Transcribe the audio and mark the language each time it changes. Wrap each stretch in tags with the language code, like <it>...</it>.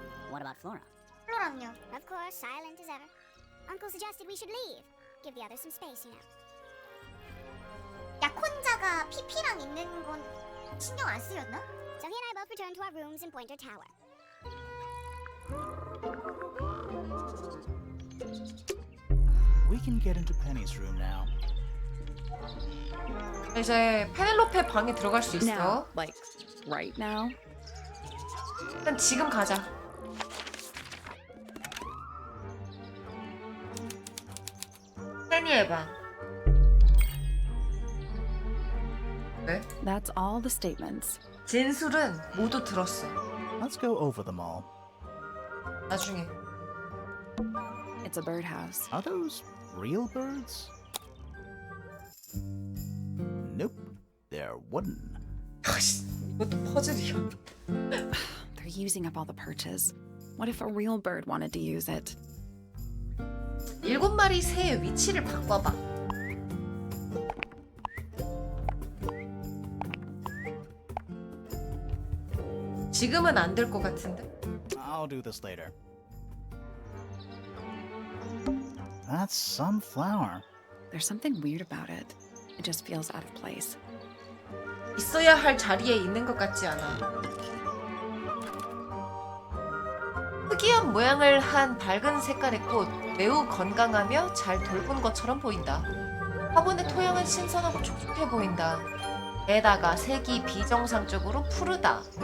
<en>What about Flora?</en> <ko>Floram요.</ko> <en>Of course, silent as ever. Uncle suggested we should leave. Give the others some space, you know.</en> <ko>약혼자가 피피랑 있는 건 신경 안 쓰였나?</ko> <en>So he and I both returned to our rooms in Pointer Tower. We can get into Penny's room now.</en> <ko>이제 페넬로페 방에 들어갈 수</ko> <en>Now,</en> <ko>있어.</ko> <en>like right now.</en> <ko>일단 지금 가자. 페니의 방. 왜?</ko> <en>That's all the statements.</en> <ko>진술은 모두 들었어.</ko> <en>Let's go over them all.</en> <ko>나중에.</ko> <en>It's a birdhouse. Are those real birds? Nope, they're wooden.</en> <ko>이것도 퍼즐이야.</ko> <en>They're using up all the perches. What if a real bird wanted to use it?</en> <ko>7마리 새의 위치를 바꿔봐. 지금은 안 될 것 같은데?</ko> <en>I'll do this later. That's some flower. There's something weird about it. It just feels out of place.</en> <ko>있어야 할 자리에 있는 것 같지 않아. 특이한 모양을 한 밝은 색깔의 꽃, 매우 건강하며 잘 돌본 것처럼 보인다. 화분의 토양은 신선하고 촉촉해 보인다. 게다가 색이 비정상적으로 푸르다.</ko>